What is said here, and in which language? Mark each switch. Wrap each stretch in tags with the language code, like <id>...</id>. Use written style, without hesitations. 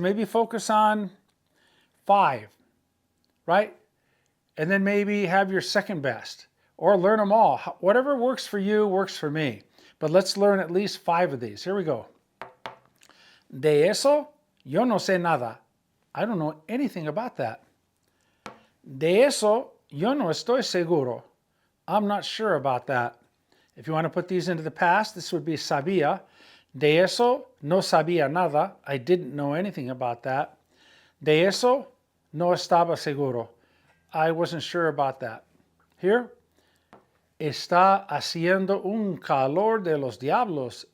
<en>Maybe focus on 5, right? And then maybe have your second best, or learn them all. Whatever works for you works for me. But let's learn at least 5 of these. Here we go.</en> <es>De eso, yo no sé nada.</es> <en>I don't know anything about that.</en> <es>De eso, yo no estoy seguro.</es> <en>I'm not sure about that. If you want to put these into the past, this would be sabía.</en> <es>De eso, no sabía nada.</es> <en>I didn't know anything about that.</en> <es>De eso, no estaba seguro.</es> <en>I wasn't sure about that.</en> <es>Here, está haciendo un calor de los diablos.</es>